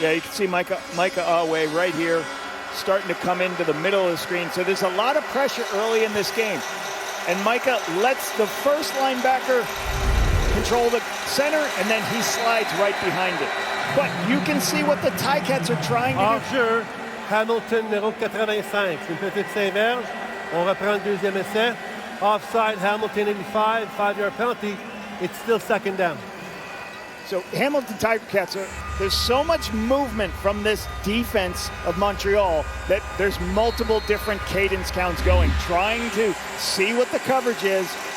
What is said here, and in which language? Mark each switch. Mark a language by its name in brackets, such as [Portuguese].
[English] Yeah, you can see Micah Awe right here starting to come into the middle of the screen. So there's a lot of pressure early in this game. And Micah lets the first linebacker control the center, and then he slides right behind it. But you can see what the Ticats are trying to do. [French] Hors-jeu, Hamilton, numéro 85. C'est une petite 5 verges. On reprend le deuxième essai. [English] Offside, Hamilton 85, 5-yard penalty. It's still second down. So Hamilton Ticats, there's so much movement from this defense of Montreal that there's multiple different cadence counts going, trying to see what the coverage is.